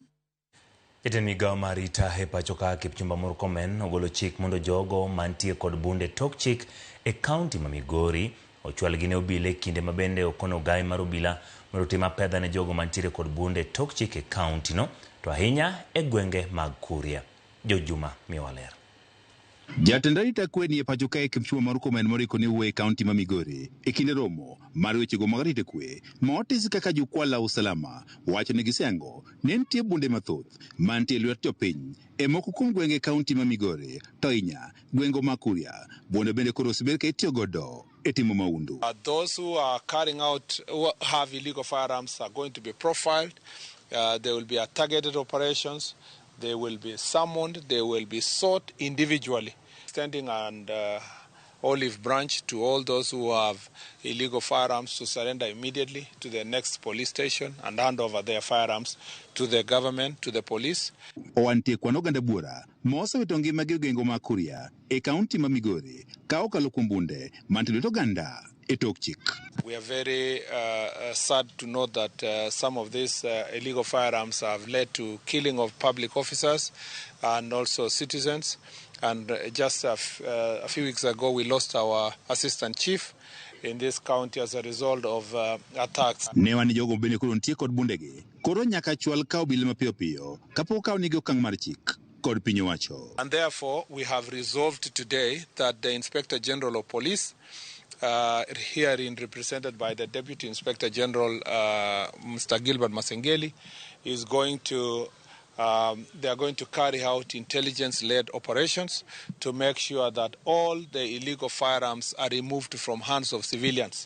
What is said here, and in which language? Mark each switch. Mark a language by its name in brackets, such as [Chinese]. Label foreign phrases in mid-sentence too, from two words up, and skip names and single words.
[Luo (Kenya and Tanzania)] Jatend migawo mar arita e pacho ka Kipchumba Murkomen ogolo chik mondo jogo mantie kod bunde tok chik e kaunti ma Migori ochwal gi ne obila e kinde ma bende okono gai mar obila mondo otim apedha ne jogo mantiere kod bunde tok chik e kaunti no, to ahinya e gwenge mag Kuria. Jojuma Miwaler. Jatend arita kwe ni e pacho kae Kipchumba Murkomen moriko ne wuoyo e kaunti ma Migori e kinde romo mar wechego mag arita kwe ma otis kaka [Swahili] jukwaa usalama [Luo (Kenya and Tanzania)] wacho ni gisengo ne nitie bunde mathoth mantie lwet jopiny e moko kuom gwenge kaunti ma Migori to inya gwengo ma Kuria bunde bende koro osebed ka itiyo godo e timo maundu. [English] Those who are carrying out, who have illegal firearms are going to be profiled. There will be targeted operations. They will be summoned. They will be sought individually. Extending an olive branch to all those who have illegal firearms to surrender immediately to the next police station and hand over their firearms to the government, to the police. [Luo (Kenya and Tanzania)] Oantie kwan oganda buora mosewito ngimagi gengo ma Kuria e kaunti ma Migori ka okalo kuom bunde mantie lwet oganda e tok chik. [English] We are very sad to note that some of these illegal firearms have led to killing of public officers and also citizens. And just a few weeks ago, we lost our assistant chief in this county as a result of attacks. [Luo (Kenya and Tanzania)] Ne wan jogo bende koro nitie kod bundegi. Koro nyaka chwal kaw bile mapiyo piyo kapok kaw nigi okang' mar chik kod piny owacho. [English] And therefore, we have resolved today that the Inspector General of Police, herein represented by the Deputy Inspector General, Mr. Gilbert Masengeli, is going to they are going to carry out intelligence-led operations to make sure that all the illegal firearms are removed from hands of civilians.